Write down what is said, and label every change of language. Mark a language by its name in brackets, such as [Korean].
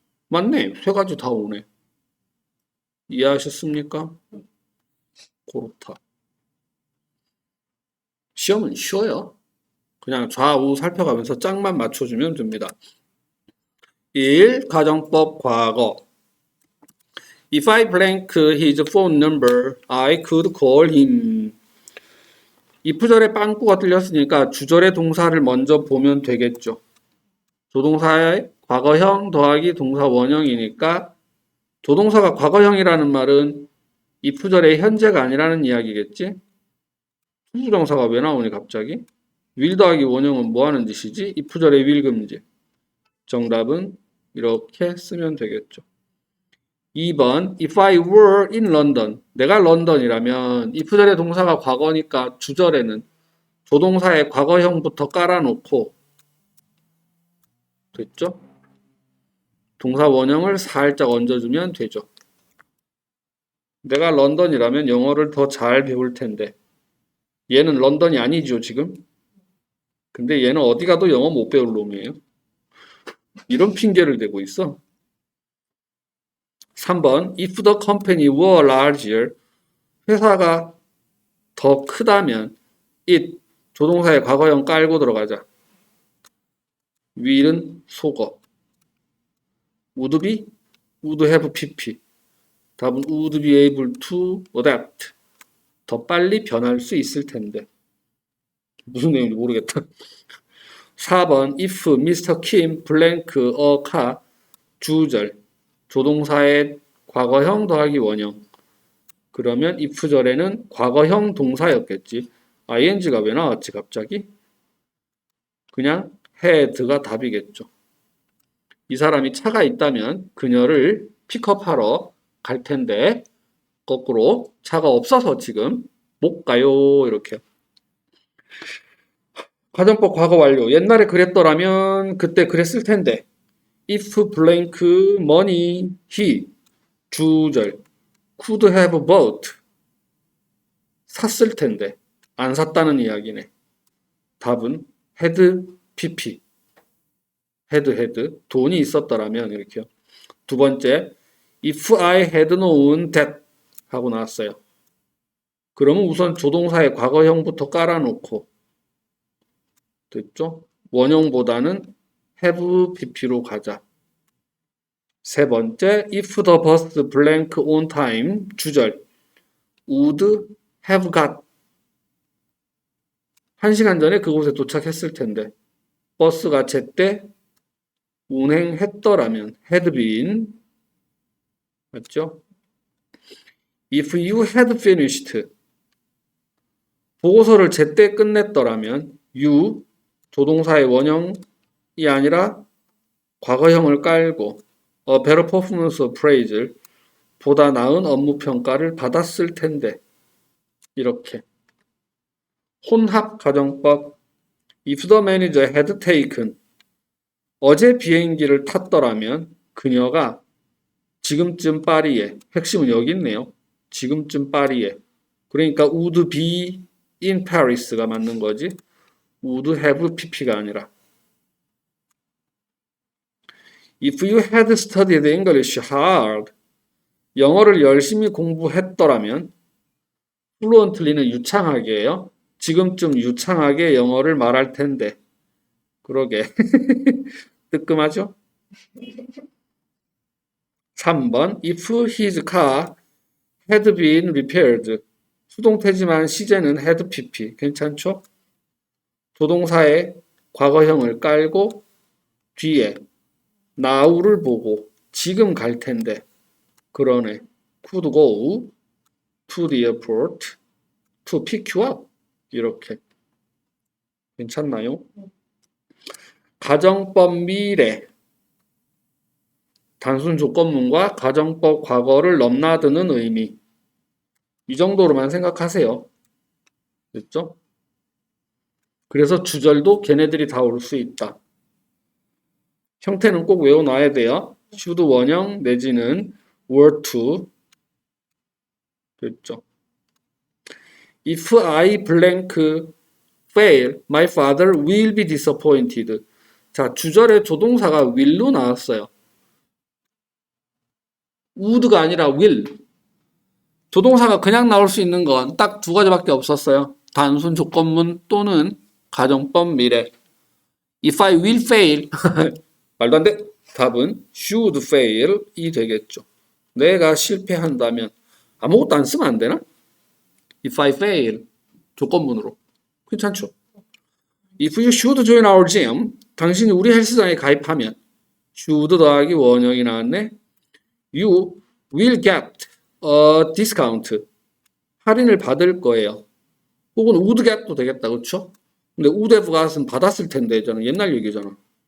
[Korean] 맞네. 세 가지 다 오네. 이해하셨습니까? 그렇다. 시험은 쉬워요. 그냥 좌우 살펴가면서 짝만 맞춰주면 됩니다. 1. 가정법 과거. [English] If I blank his phone number, I could call him. [Korean] if절에 빵꾸가 뚫렸으니까 주절의 동사를 먼저 보면 되겠죠. 조동사의 과거형 더하기 동사 원형이니까 조동사가 과거형이라는 말은 if절의 현재가 아니라는 이야기겠지? 투부정사가 왜 나오니 갑자기? will 더하기 원형은 뭐 하는 짓이지? if절의 will 금지. 정답은 이렇게 쓰면 되겠죠. [English] 2번 If I were in London. [Korean] 내가 런던이라면 if절의 동사가 과거니까 주절에는 조동사의 과거형부터 깔아놓고 됐죠? 동사 원형을 살짝 얹어주면 되죠. 내가 런던이라면 영어를 더 잘 배울 텐데 얘는 런던이 아니죠 지금? 근데 얘는 어디 가도 영어 못 배울 놈이에요. 이런 핑계를 대고 있어. [English] 3번 If the company were larger. [Korean] 회사가 더 크다면 it 조동사의 과거형 깔고 들어가자. will은 속어. would be, would have pp. 답은 [English] would be able to adapt. [Korean] 더 빨리 변할 수 있을 텐데. 무슨 내용인지 모르겠다. [English] 4번 if Mr. Kim blank a car. 주절. [Korean] 조동사의 과거형 더하기 원형. 그러면 if절에는 과거형 동사였겠지. ing가 왜 나왔지 갑자기? 그냥 had가 답이겠죠. 이 사람이 차가 있다면 그녀를 픽업하러 갈 텐데 거꾸로 차가 없어서 지금 못 가요. 이렇게. 가정법 과거 완료. 옛날에 그랬더라면 그때 그랬을 텐데 [English] if blank money he [Korean] 주절 [English] could have bought [Korean] 샀을 텐데 안 샀다는 이야기네. 답은 had pp had 돈이 있었더라면 이렇게요. 두 번째 [English] if I had known that [Korean] 하고 나왔어요. 그러면 우선 조동사의 과거형부터 깔아놓고 됐죠? 원형보다는 have pp로 가자. 세 번째 [English] if the bus blank on time [Korean] 주절 [English] would have got [Korean] 1시간 전에 그곳에 도착했을 텐데 버스가 제때 운행했더라면 had been 맞죠? [English] If you had finished [Korean] 보고서를 제때 끝냈더라면 you 조동사의 원형이 아니라 과거형을 깔고 [English] a better performance appraisal [Korean] 보다 나은 업무 평가를 받았을 텐데 이렇게 혼합 가정법 [English] If the manager had taken [Korean] 어제 비행기를 탔더라면 그녀가 지금쯤 파리에 핵심은 여기 있네요. 지금쯤 파리에 그러니까 [English] would be in Paris [Korean] 가 맞는 거지 would have pp가 아니라 [English] If you had studied English hard [Korean] 영어를 열심히 공부했더라면 fluently는 유창하게요. 지금쯤 유창하게 영어를 말할 텐데 그러게 뜨끔하죠? [English] 3번 If his car had been repaired [Korean] 수동태지만 시제는 [English] had pp [Korean] 괜찮죠? 조동사의 과거형을 깔고 뒤에 now를 보고 지금 갈 텐데 그러네 [English] could go to the airport to pick you up [Korean] 이렇게 괜찮나요? 가정법 미래 단순 조건문과 가정법 과거를 넘나드는 의미 이 정도로만 생각하세요. 됐죠? 그래서 주절도 걔네들이 다 올 수 있다. 형태는 꼭 외워놔야 돼요. should 원형 내지는 were to 됐죠? [English] If I blank fail, my father will be disappointed. [Korean] 자, 주절에 조동사가 will로 나왔어요. would가 아니라 will. 조동사가 그냥 나올 수 있는 건 딱 두 가지밖에 없었어요. 단순 조건문 또는 가정법 미래. [English] If I will fail, [Korean] 말도 안 돼. 답은 should fail이 되겠죠. 내가 실패한다면 아무것도 안 쓰면 안 되나? [English] If I fail, [Korean] 조건문으로. 괜찮죠? [English] If you should join our gym, [Korean] 당신이 우리 헬스장에 가입하면 should 더하기 원형이 나왔네. [English] You will get a discount. [Korean] 할인을 받을 거예요. 혹은 would get도 되겠다. 그렇죠? 근데 [English] would have got [Korean] 은 받았을 텐데 저는 옛날 얘기잖아.